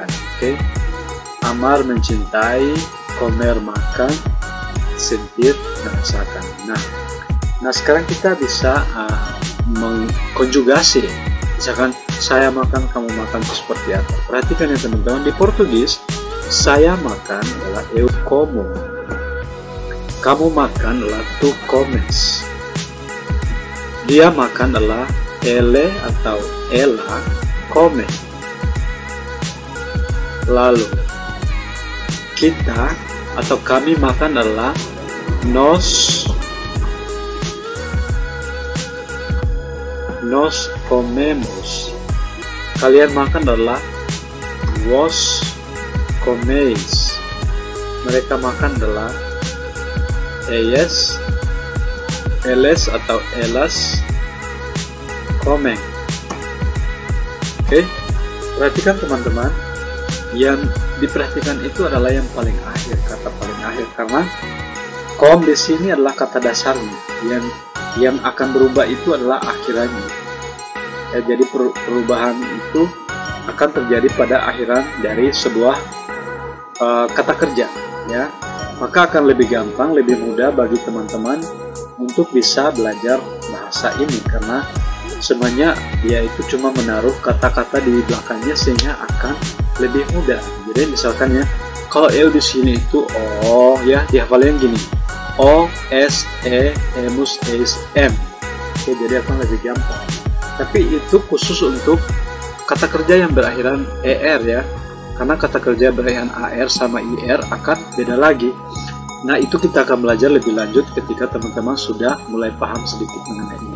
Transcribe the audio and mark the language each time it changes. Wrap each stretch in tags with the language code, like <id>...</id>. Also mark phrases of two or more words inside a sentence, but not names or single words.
<id>Oke, amar mencintai, comer makan, sentir merasakan. Nah sekarang kita bisa mengkonjugasi. Misalkan saya makan, kamu makan, itu seperti apa? Perhatikan ya teman-teman, di Portugis saya makan adalah</id> <pt>eu como,</pt> <id>kamu makan adalah</id> <pt>tu comes,</pt> <id>dia makan adalah ele atau</id> <pt>ela come.</pt> <id>Lalu kita atau kami makan adalah</id> <pt>nos comemos,</pt> <id>kalian makan adalah</id> <pt>vos comeis,</pt> <id>mereka makan adalah ellas,</id> <pt>eles atau elas comen.</pt> <id>Oke, perhatikan teman-teman, yang diperhatikan itu adalah yang paling akhir, kata paling akhir, karena kom di sini adalah kata dasarnya, yang akan berubah itu adalah akhirannya. Ya, jadi perubahan itu akan terjadi pada akhiran dari sebuah kata kerja, ya. Maka akan lebih gampang, lebih mudah bagi teman-teman untuk bisa belajar bahasa ini, karena semuanya dia itu cuma menaruh kata-kata di belakangnya sehingga akan lebih mudah. Jadi misalkan ya, kalau eu di sini itu oh ya, dihafalin gini, o s e emus es m. Oke, jadi akan lebih gampang. Tapi itu khusus untuk kata kerja yang berakhiran er ya, karena kata kerja berakhiran ar sama ir akan beda lagi. Nah itu kita akan belajar lebih lanjut ketika teman-teman sudah mulai paham sedikit mengenai ini.</id>